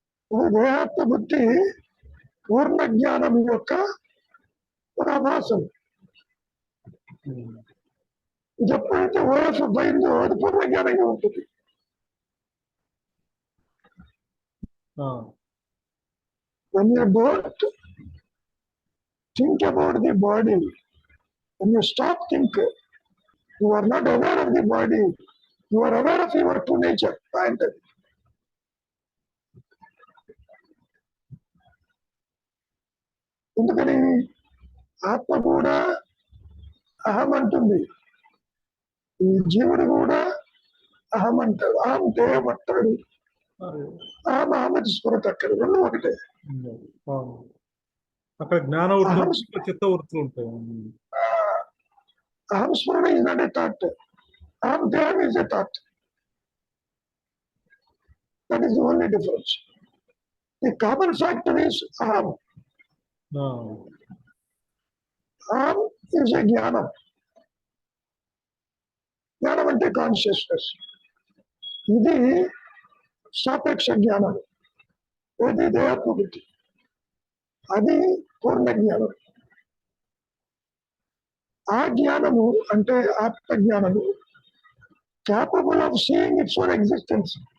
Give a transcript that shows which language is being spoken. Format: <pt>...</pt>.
<te>ఇది దేహాత్మ బుద్ధి పూర్ణ జ్ఞానం యొక్క ఒక ఆభాసం. ఇది ఎప్పుడైతే ఓఎఫ్ఎఫ్ అయిందో అది పూర్ణ జ్ఞానంగా ఉంటుంది. ఆ,</te> <en>When you don't think about the body, when you stop thinking, you are not aware of the body, you are aware of your true nature.</en> <te>And ఎందుకని ఆత్మ కూడా అహం అంటుంది, ఈ జీవుడు కూడా అహం అంటాడు, అహం దేహం అంటాడు, అహం అహమతి స్ఫురత అక్కడ రెండు ఒకటే. అవును. అక్కడ జ్ఞాన వృత్తులు ఇక్కడ చిత్త వృత్తులు ఉంటాయి.</te> <en>అహం స్మరణ is not a thought, అహం దేహం is a thought. That is the only difference. The common factor is aham. ఆ, Aham is a జ్ఞానం.</en> <te>జ్ఞానం అంటే కాన్షియస్నెస్. ఇది సాపేక్ష జ్ఞానం, ఇది దేహాత్మ బుద్ధి, అది పూర్ణ జ్ఞానం. ఆ జ్ఞానము అంటే ఆత్మ జ్ఞానము</te> <en>Capable of seeing its own existence.</en>